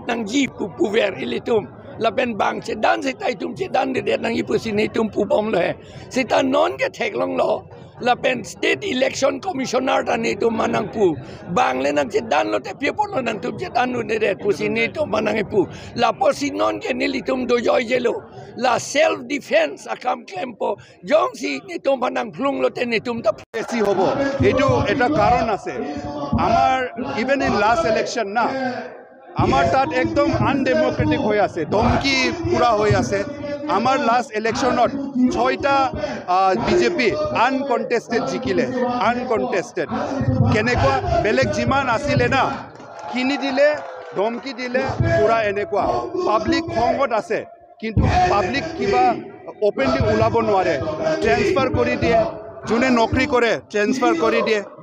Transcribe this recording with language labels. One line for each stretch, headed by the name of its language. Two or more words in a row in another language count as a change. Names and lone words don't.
Karbi: nang ji puver elitum la pen bang che dan se tai tum che dan de nang i pusini tum pu bom lo he sita non ke thek long lo la pen
English: state election commissioner
Karbi: ta ne tum manang pu bang le nang che dan lo te pie pon lo nang tum che dan nu ne de pusini tum manang pu la posinon ke nelitum do joy jelo la
English: self defense
Karbi: akam kempo jong si ne tum manang plung lo te ne tum ta
Assamese: বেছি হ'ব এইটো এটা কাৰণ আছে আমাৰ
English: even in last election
Assamese: না আমাৰ তাত একদম আনডেমক্ৰেটিক হৈ আছে ধমকি পুৰা হৈ আছে আমাৰ
English: last electionত
Assamese: 6টা বিজেপি আনকণ্টেষ্টেড জিকিলে আনকণ্টেষ্টেড কেনেকুৱা বেলেগ যিমান আছিলে না কিনি দিলে ধমকি দিলে পুৰা এনেকুৱা পাব্লিক খঙত আছে কিন্তু পাব্লিক কিবা অপেনলি ওলাব নোৱাৰে ট্ৰেন্সফাৰ কৰি দিয়ে যোনে নকৰি কৰে ট্ৰেন্সফাৰ কৰি দিয়ে